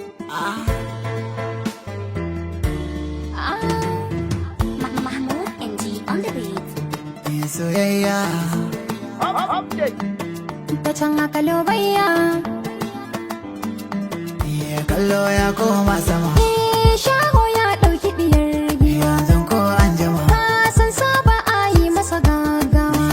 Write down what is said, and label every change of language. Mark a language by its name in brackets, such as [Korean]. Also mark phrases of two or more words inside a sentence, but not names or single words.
[Hausa] Ah. Ah. Ma-, Mahmoud N G [English] on the beat. [Hausa] Yin soyayya. Up-, update. Ta can aka lobayya. Iya kallo ya koma sama. Eh, shaho ya ɗauki ɗiyar giwa. Yanzu ko an jima. Ka san so ba a yi masa gaggawa.